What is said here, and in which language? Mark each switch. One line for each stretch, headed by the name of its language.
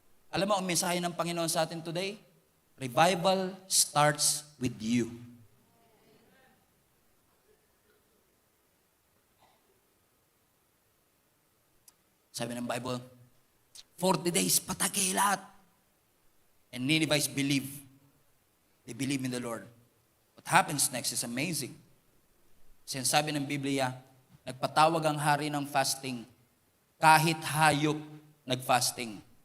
Filipino: Alam mo ang mensahe ng Panginoon sa atin today?
English: Revival starts with you.
Filipino: Sabi ng Bible, 40 days, patake lahat.
English: And Ninevites believe. They believe in the Lord. What happens next is amazing.
Filipino: Sinasabi ng Biblia, nagpatawag ang hari ng fasting, kahit hayop nag-fasting.